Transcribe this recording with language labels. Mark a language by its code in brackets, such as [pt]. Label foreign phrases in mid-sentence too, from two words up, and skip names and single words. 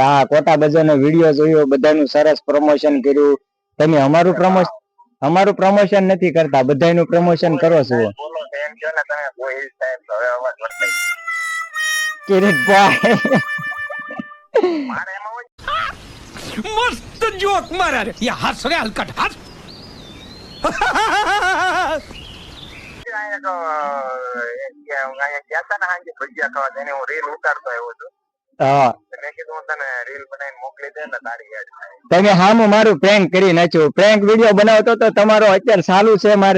[gu] હા, કોટા બજાર નો વિડીયો જોયો, બધાનું સરસ પ્રમોશન કર્યું. તમે અમારું પ્રમોશન નથી કરતા, બધાનું પ્રમોશન કરો છો. બોલો એમ કહો ને તમે, કોઈ સાહેબ હવે અવાજ વર્તાય. કિરીટભાઈ મારે એમાં [hi] मस्त जोक मारा रे ये हंस रे हलकट हंस [gu] ગયા હતા ને હાંજે ભજીયા ખાવા, તેને હું રીલ ઉતારતો આવ્યો છું. હા, મેં કીધું તને રીલ બનાવીને મોકલી દે ને તારી યાદ થાય. તમે હામું મારું પ્રેન્ક કરી નાખ્યું. પ્રેન્ક વિડીયો બનાવતો તો તમારો અત્યારે ચાલુ છે મારે.